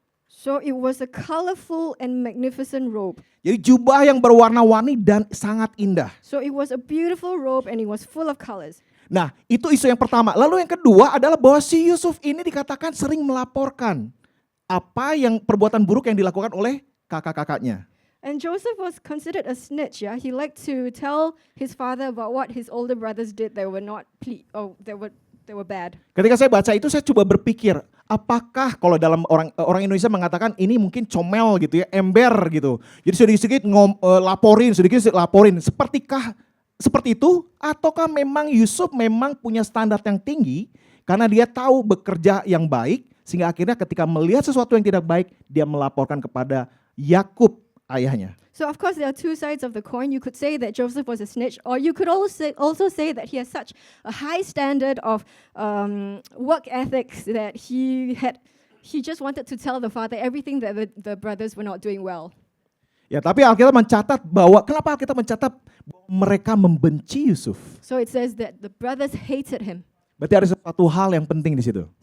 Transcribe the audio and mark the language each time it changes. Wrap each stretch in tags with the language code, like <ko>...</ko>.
<en>So it was a colorful and magnificent robe.</en> <id>Jadi jubah yang berwarna-warni dan sangat indah.</id> <en>So it was a beautiful robe and it was full of colors.</en> <id>Nah, itu isu yang pertama. Lalu yang kedua adalah bahwa si Yusuf ini dikatakan sering melaporkan apa yang perbuatan buruk yang dilakukan oleh kakak-kakaknya.</id> <en>And Joseph was considered a snitch, yeah. He liked to tell his father about what his older brothers did that were not they were bad.</en> <id>Ketika saya baca itu saya coba berpikir, apakah kalau dalam orang Indonesia mengatakan ini mungkin comel gitu ya, ember gitu. Jadi sedikit-sedikit laporin, sedikit-sedikit laporin. Seperti itu ataukah memang Yusuf memang punya standar yang tinggi karena dia tahu bekerja yang baik sehingga akhirnya ketika melihat sesuatu yang tidak baik dia melaporkan kepada Yakub ayahnya.</id> <en>So of course there are two sides of the coin. You could say that Joseph was a snitch, or you could also say that he has such a high standard of work ethics that he just wanted to tell the father everything that the brothers were not doing well.</en> <id>Ya, tapi Alkitab mencatat bahwa kenapa Alkitab mencatat mereka membenci Yusuf?</id> <en>So it says that the brothers hated him.</en> <id>Berarti ada sesuatu hal yang penting di situ.</id>